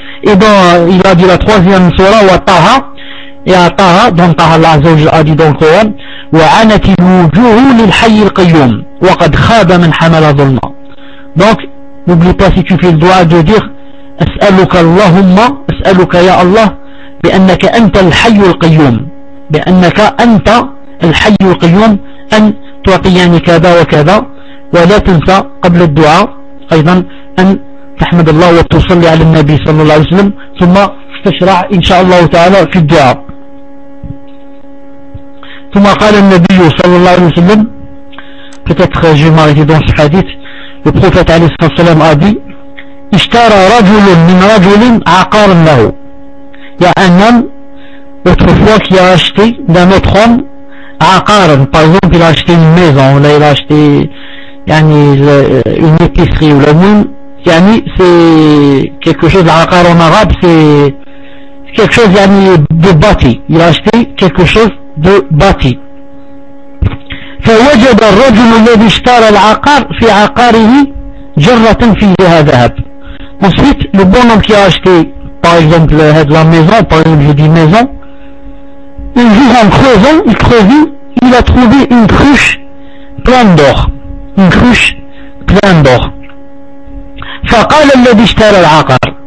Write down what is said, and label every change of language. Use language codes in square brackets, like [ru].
[fr] Et dans, il a dit la troisième surah, wa taha, et à taha, donc taha Allah Azza wa Jalla a dit dans le Coran, [ar] وعنت الوجوه للحي القيوم وقد خاب من حمل ظلما. [fr] Donc n'oublie pas, si tu fais le doigt, de dire [ar] اسألك اللهم اسألك يا الله بأنك أنت الحي القيوم بأنك أنت الحي القيوم أن تعطيني كذا وكذا. ولا تنسى قبل الدعاء أيضا أن تحمد الله وتصلي على النبي صلى الله عليه وسلم, ثم تشرع إن شاء الله تعالى في الدعاء. ثم قال النبي صلى الله عليه وسلم [fr] peut-être je m'arrête dans ce hadith. Le prophète [ar] عليه الصلاة والسلام [fr] a dit: [ar] اشترى رجل من رجل عقارا له. [fr] Il y a un homme autrefois qui a acheté d'un autre homme عقارا. Par exemple, il a acheté une maison, là il a acheté يعني, une épicerie ou la moune, يعني, c'est quelque chose عقار en arabe, c'est quelque chose يعني, de bâti. Il a acheté quelque chose de bâti. [ar] فوجد الرجل الذي اشترى العقار في عقاره جرة فيها ذهب. [fr] Ensuite, le bonhomme qui a acheté, par exemple, la maison, par exemple, je dis maison, un jour en creusant, il creusait, il a trouvé une cruche pleine d'or. Une cruche pleine d'or. [ar] فقال الذي اشترى العقار.